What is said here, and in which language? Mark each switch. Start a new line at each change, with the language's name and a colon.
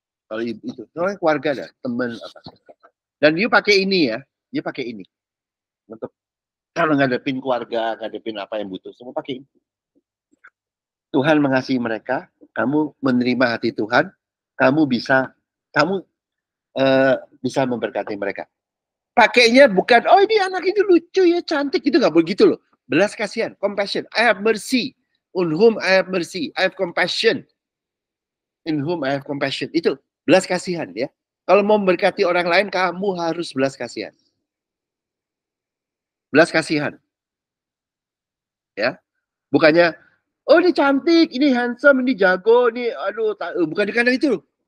Indonesian: Kalau itu, kalau keluarga dah, teman apa. Dan you pakai ini ya, you pakai ini untuk kalau ngadepin keluarga, ngadepin apa yang butuh, semua pakai ini. Tuhan mengasihi mereka, kamu menerima hati Tuhan, kamu bisa bisa memberkati mereka. Pakainya bukan, oh ini anak ini lucu ya, cantik, itu nggak begitu loh. Belas kasihan, compassion.
English: I have mercy, on whom I have mercy. I have compassion, in whom I have compassion.
Indonesian: Itu belas kasihan ya. Kalau mau memberkati orang lain, kamu harus belas kasihan. Belas kasihan. Ya. Bukannya, oh ini cantik, ini handsome, ini jago, ini aduh, bukan karena itu loh.